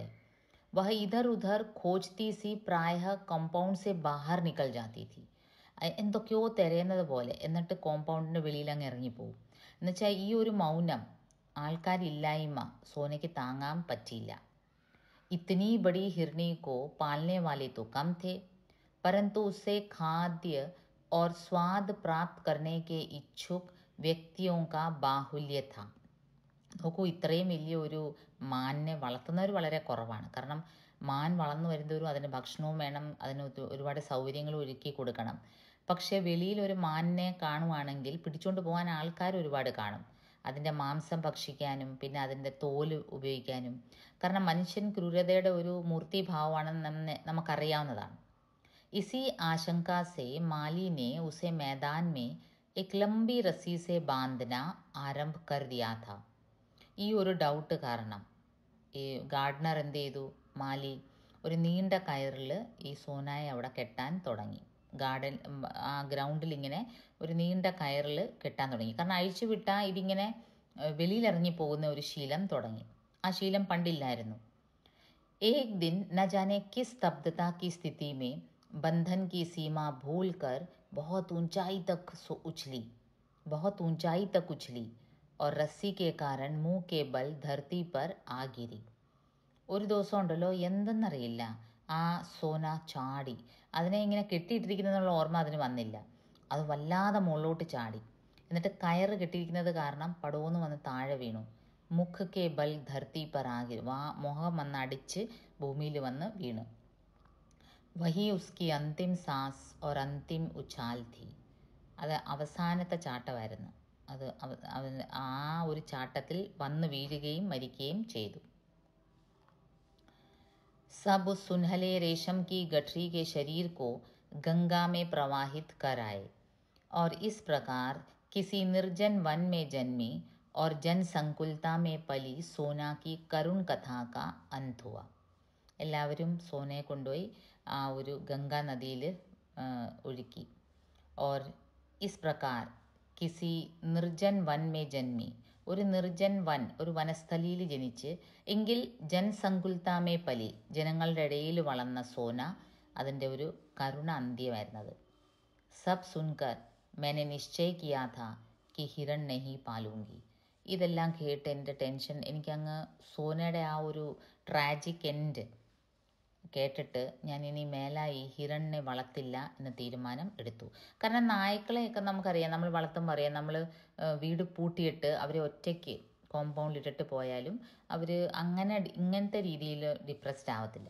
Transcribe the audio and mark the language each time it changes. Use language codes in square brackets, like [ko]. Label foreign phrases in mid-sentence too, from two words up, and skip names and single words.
[hi] वह इधर उधर खोजती सी प्रायः कंपाउंड से बाहर निकल जाती थी. [ml] എന്തൊക്കെയോ തിരയുന്നത് പോലെ, എന്നിട്ട് കോമ്പൗണ്ടിൻ്റെ വെളിയിൽ അങ്ങ് ഇറങ്ങിപ്പോവും. എന്നുവെച്ചാൽ ഈ ഒരു മൗനം, ആൾക്കാരില്ലായ്മ സോനയ്ക്ക് താങ്ങാൻ പറ്റിയില്ല. [hi] इतनी बड़ी हिरनी को पालने वाले तो कम थे, परंतु उसे खाद्य और स्वाद प्राप्त करने के इच्छुक വ്യക്തിയോं का ബാഹുല്യ था. [ml] നോക്കൂ, ഇത്രയും വലിയൊരു മാനിനെ വളർത്തുന്നവർ വളരെ കുറവാണ്. കാരണം മാൻ വളർന്നു വരുന്നവരും അതിന് ഭക്ഷണവും വേണം, അതിന് ഒരുപാട് സൗകര്യങ്ങളും ഒരുക്കി കൊടുക്കണം. പക്ഷേ വെളിയിൽ ഒരു മാനിനെ കാണുവാണെങ്കിൽ പിടിച്ചുകൊണ്ട് പോകാൻ ആൾക്കാർ ഒരുപാട് കാണും, അതിൻ്റെ മാംസം ഭക്ഷിക്കാനും പിന്നെ അതിൻ്റെ തോല് ഉപയോഗിക്കാനും. കാരണം മനുഷ്യൻ ക്രൂരതയുടെ ഒരു മൂർത്തിഭാവമാണെന്ന് നമുക്കറിയാവുന്നതാണ്. [hi] इसी आशंका से माली ने उसे मैदान में एक लंबी रस्सी से बांधना आरंभ कर दिया था. [ml] ഈ ഒരു ഡൗട്ട് കാരണം ഈ ഗാർഡനർ എന്ത് ചെയ്തു, മാലി ഒരു നീണ്ട കയറിൽ ഈ സോനായെ അവിടെ കെട്ടാൻ തുടങ്ങി. ആ ഗ്രൗണ്ടിൽ ഇങ്ങനെ ഒരു നീണ്ട കയറിൽ കെട്ടാൻ തുടങ്ങി. കാരണം അഴിച്ചു വിട്ടാൽ ഇതിങ്ങനെ വെളിയിലിറങ്ങി പോകുന്ന ഒരു ശീലം തുടങ്ങി. ആ ശീലം പണ്ടില്ലായിരുന്നു. [hi] एक दिन न जाने किस स्तब्धता की स्थिति में बंधन की सीमा भूलकर बहुत ऊंचाई तक उछली और रस्सी के कारण मुंह के बल धरती पर आ गिरी. [ml] ഒരു ദിവസം ഉണ്ടല്ലോ, എന്തെന്നറിയില്ല, ആ സോന ചാടി. അതിനെ ഇങ്ങനെ കെട്ടിയിട്ടിരിക്കുന്നതിനുള്ള ഓർമ്മ അതിന് വന്നില്ല. അത് വല്ലാതെ മുകളിലോട്ട് ചാടി. എന്നിട്ട് കയറ് കെട്ടിയിരിക്കുന്നത് കാരണം പടോന്ന് വന്ന് താഴെ വീണു. [hi] मुख के बल धरती पर आकी, [ml] മുഖം വന്ന് അടിച്ച് ഭൂമിയിൽ വന്ന് വീണു. [hi] वही उसकी अंतिम सांस और अंतिम उछाल थी. [ml] അത് അവസാനത്തെ ചാട്ടമായിരുന്നു. അത് ആ ഒരു ചാട്ടത്തിൽ വന്ന് വീഴുകയും മരിക്കുകയും ചെയ്തു. [hi] सब उस सुनहले रेशम की गठरी के शरीर को गंगा में प्रवाहित कर आए और इस प्रकार किसी निर्जन वन में जन्मी और जनसंकुलता में पली सोना की करुण कथा का अंत हुआ. [ml] എല്ലാവരും സോനയെ കൊണ്ടുപോയി ആ ഒരു ഗംഗാ നദിയിൽ ഒഴുക്കി. [hi] और इस प्रकार किसी निर्जन वन में जन्मी, [ml] ഒരു [hi] निर्जन वन, [ml] ഒരു വനസ്ഥലിയിൽ ജനിച്ച്, എങ്കിൽ [hi] जनसंकुलता में पली, [ml] ജനങ്ങളുടെ ഇടയിൽ വളർന്ന സോന, അതിൻ്റെ ഒരു കരുണ അന്ത്യമായിരുന്നത്. [hi] सब सुनकर मैंने निश्चय किया था कि हिरण नहीं पालूंगी. [ml] ഇതെല്ലാം കേട്ട് എൻ്റെ ടെൻഷൻ, എനിക്കങ്ങ് സോനയുടെ ആ ഒരു [en] tragic end [ml] കേട്ടിട്ട് ഞാൻ ഇനി മേലാ ഈ ഹിരണിനെ വളർത്തില്ല എന്ന് തീരുമാനം എടുത്തു. കാരണം നായ്ക്കളെയൊക്കെ നമുക്കറിയാം, നമ്മൾ വളർത്തുമ്പോൾ അറിയാം, നമ്മൾ വീട് പൂട്ടിയിട്ട് അവരെ ഒറ്റയ്ക്ക് കോമ്പൗണ്ടിലിട്ടിട്ട് പോയാലും അവർ ഇങ്ങനത്തെ രീതിയിൽ ഡിപ്രസ്ഡ് ആവത്തില്ല.